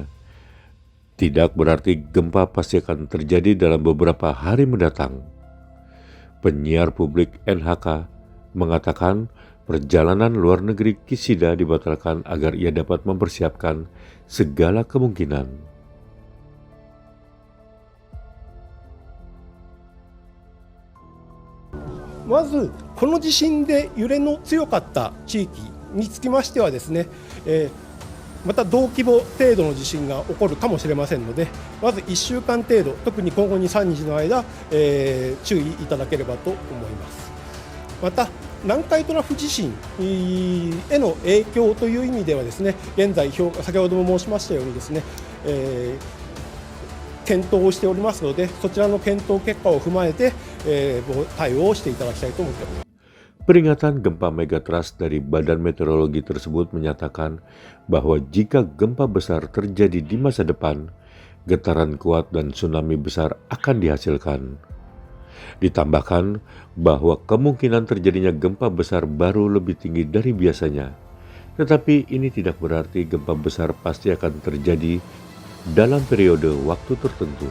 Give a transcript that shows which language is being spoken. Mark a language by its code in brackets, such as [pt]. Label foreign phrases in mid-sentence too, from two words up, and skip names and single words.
[id] Tidak berarti gempa pasti akan terjadi dalam beberapa hari mendatang. Penyiar publik NHK mengatakan perjalanan luar negeri Kishida dibatalkan agar ia dapat mempersiapkan segala kemungkinan. [ja] まずこの地震で揺れの強かった地域につきましてはですね、また同規模程度の地震が起こるかもしれませんので、まず1週間程度、特に今後 2,3 日の間、注意いただければと思います。また南海トラフ地震への影響という意味ではですね、現在先ほども申しましたようにですね、検討をしておりますので、そちらの検討結果を踏まえて、対応をしていただきたいと思っております。 [id] Peringatan gempa megatrust dari Badan Meteorologi tersebut menyatakan bahwa jika gempa besar terjadi di masa depan, getaran kuat dan tsunami besar akan dihasilkan. Ditambahkan bahwa kemungkinan terjadinya gempa besar baru lebih tinggi dari biasanya, tetapi ini tidak berarti gempa besar pasti akan terjadi dalam periode waktu tertentu.